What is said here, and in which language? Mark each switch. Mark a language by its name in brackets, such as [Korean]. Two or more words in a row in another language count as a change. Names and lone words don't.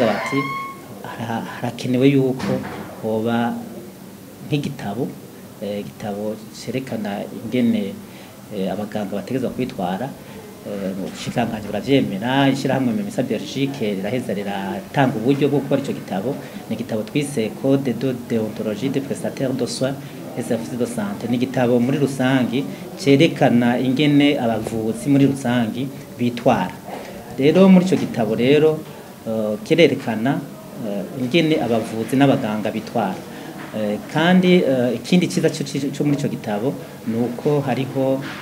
[Rundi] bati harakenewe yuko hoba nk'igitabo igitabo cerekana ingene abaganga bategezwa kwitwara ubushikiranganji buravyemera ishyirahamwe Memisa Belgique riraheza riratanga uburyo bwo gukora ico gitabo ni igitabo twise Code de déontologie des prestataires de soins et services de santé ni igitabo muri rusangi cerekana ingene abavuzi muri rusangi bitwara rero muri ico gitabo rero kirerekana ingene abavuzi n'abaganga bitwara kandi ikindi ciza cyo muri ico gitabo nuko hariho